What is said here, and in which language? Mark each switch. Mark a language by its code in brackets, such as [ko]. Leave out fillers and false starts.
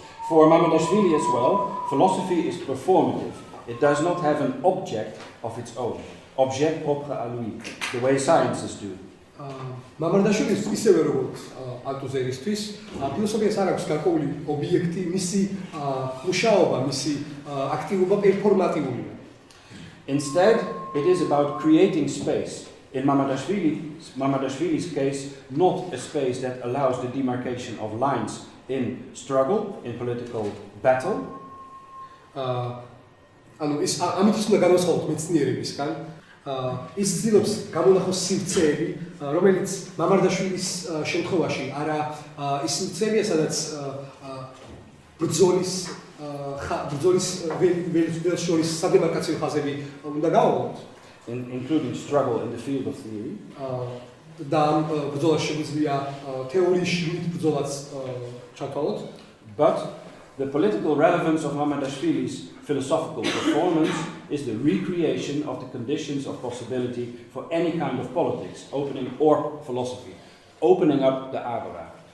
[en] For Mamardashvili as well, philosophy is performative. It does not have an object of its own, [fr] objet propre à lui, [en] the way sciences do. [ka] მამარდაშვილის ისევე როგორც ალთუზერისთვის, ფილოსოფიას არ აქვს გარკვეული ობიექტი, მისი მუშაობა, მისი აქტივობა პერფორმატიულია. [en] Instead, it is about creating space. In Mamardashvili's case, not a space that allows the demarcation of lines in struggle, in political battle. [ka] ანუ ის ამით უნდა განვასხვაოთ მეცნიერებისგან. ის ცდილობს გამონახოს სივრცეები, რომელიც მამარდაშვილის შემთხვევაში არა ის სივრცეებია, სადაც ბრძოლის ველის შორის სადემარკაციო ხაზები უნდა გავავლოთ. [en] Including struggle in the field of theory. [ka] და ბრძოლა შეგვიძლია თეორიის შრით ბრძოლაც ჩავთვალოთ. [en] But the political relevance of Mamardashvili's philosophical performance is the recreation of the conditions of possibility for any kind of politics, opening or philosophy, opening up the agora.